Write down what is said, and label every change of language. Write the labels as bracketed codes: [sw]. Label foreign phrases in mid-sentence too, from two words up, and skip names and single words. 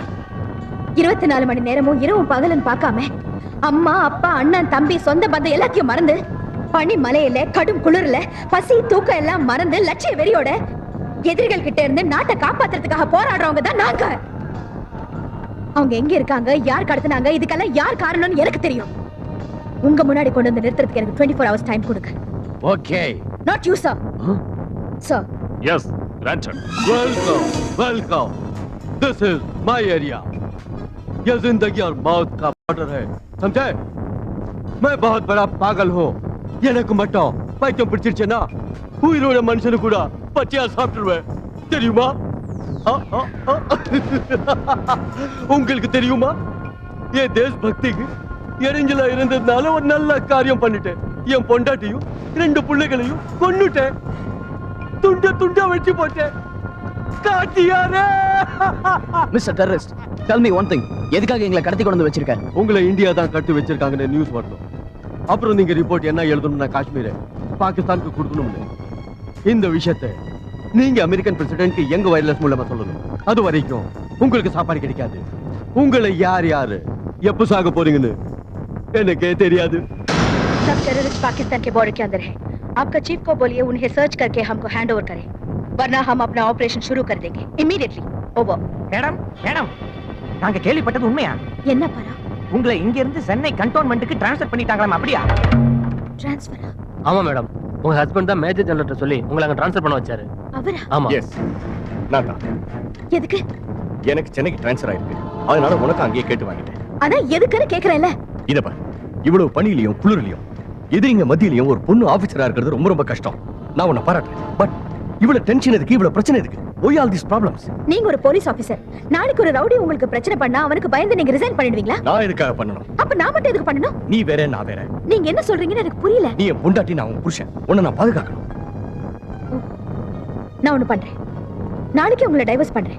[ta] 24 மணி நேரமும் இரவும் பகலும் பார்க்காம அம்மா அப்பா அண்ணன் தம்பி சொந்த பந்தம் எல்லாத்தையும் மறந்து பனி மலையில கடும் குளிர்ல பசி தூக்கம் எல்லாம் மறந்து லட்சிய வெறியோட எதிரிகள் கிட்ட இருந்து நாட்டை காப்பாத்துறதுக்காக போராடுறவங்க தான் நாங்க. அவங்க எங்க இருக்காங்க, யார் கடத்தினாங்க, இதுக்கெல்லாம் யார் காரணம்னு எனக்கு தெரியும். உங்க முன்னாடி கொண்டு வந்து நிறுத்துறதுக்கு எனக்கு 24 [en] hours time [ta] கொடுங்க. ஓகே. [en] Not you sir. Sir. Yes, granted. Welcome. This is my area. [hi] ये जिंदगी और मौत का बॉर्डर है, समझे? मैं बहुत बड़ा पागल हूँ. [ta] எனக்கு மட்டும் பைத்தியம் பிடிச்சிருச்சுன்னா உயிரோட மனுஷனு கூட பச்சையா சாப்பிட்டுருவேன், தெரியுமா? உங்களுக்கு தெரியுமா என் தேசபக்திக்கு எரிஞ்சலா இருந்ததுனால ஒரு நல்ல காரியம் பண்ணிட்டேன். என் பொண்டாட்டியும் 2 பிள்ளைகளையும் கொன்னுட்டேன். துண்ட துண்டா வெட்டி போட்டேன். காட்டியாரே! மிஸ்டர் டெரரிஸ்ட், [en] tell me one thing. [ta] எதுக்காக எங்களை கடத்தி கொண்டு வந்து வச்சிருக்க? உங்களை இந்தியா தான் கடத்தி வச்சிருக்காங்கன்னு நியூஸ் வரணும். அப்புறம் நீங்க ரிப்போர்ட் என்ன எழுதணும்னா காஷ்மீரை பாகிஸ்தானுக்கு கொடுக்கணும்னு. இந்த விஷயத்தை நீங்க [en] American presidentக்கு [ta] எங்க வயர்லெஸ் மூலமா சொல்லணும். அது வரைக்கும் உங்களுக்கு சாப்பாடு கிடைக்காது. உங்களை யார் எப்ப சாக போறீங்கன்னு எனக்கே தெரியாது. [hi] सब टेररिस्ट पाकिस्तान के बॉर्डर के अंदर है. आपका चीफ को बोलिए उन्हें सर्च करके हमको [en] hand over [hi] करें, वरना हम अपना ऑपरेशन शुरू कर देंगे इमीडिएटली. ओवर. [ta] மேடம் நாங்க கேள்விப்பட்டது உண்மையா? என்ன பரா? உங்களை இங்க இருந்து சென்னை கண்டோன்மென்ட்க்கு ட்ரான்ஸ்ஃபர் பண்ணிட்டாங்களாம், அப்படியா? ட்ரான்ஸ்ஃபரா? ஆமா மேடம், உங்க ஹஸ்பண்ட் தான் [en] Major Generalட்ட [ta] சொல்லி உங்களை அங்க ட்ரான்ஸ்ஃபர் பண்ண வச்சாரு. அவரா? ஆமா. எஸ், நான் தான். எதுக்கு? எனக்கு சென்னைக்கு ட்ரான்ஸ்ஃபர் ஆயிருக்கு. அதனால உனக்கு அங்கேயே கேட்டு வாங்கிட்டேன். அதான் எதுக்குன்னு கேக்குறேன்ல. இத பாரு, இவ்வளவு பணியிலையும் குளிர்லையும் எதிரிங்க மத்தியிலையும் ஒரு பொண்ணு ஆபீசரா இருக்கிறது ரொம்ப ரொம்ப கஷ்டம். நான் உன்னை பாராட்டுறேன். பட் இவ்வளவு டென்ஷன் எதுக்கு, இவ்வளவு பிரச்சனை எதுக்கு? [en] Why all these problems? [ta] நீங்க ஒரு போலீஸ் ஆபீசர். நாளைக்கு ஒரு ரவுடி உங்களுக்கு பிரச்சனை பண்ணா அவனுக்கு பயந்து நீங்க ரிசைன் பண்ணிடுவீங்களா? நான் எதுக்காக பண்ணணும்? அப்ப நான் மட்டும் எதுக்கு பண்ணணும்? நீ வேற, நான் வேற. நீங்க என்ன சொல்றீங்கன்னு எனக்கு புரியல. நீ என் பொண்டாட்டி, நான் உன் புருஷன். உன்னை நான் பாதுகாக்கணும். நான் ஒண்ணு பண்றேன். நாளைக்கு உங்களை டைவர்ஸ் பண்றேன்.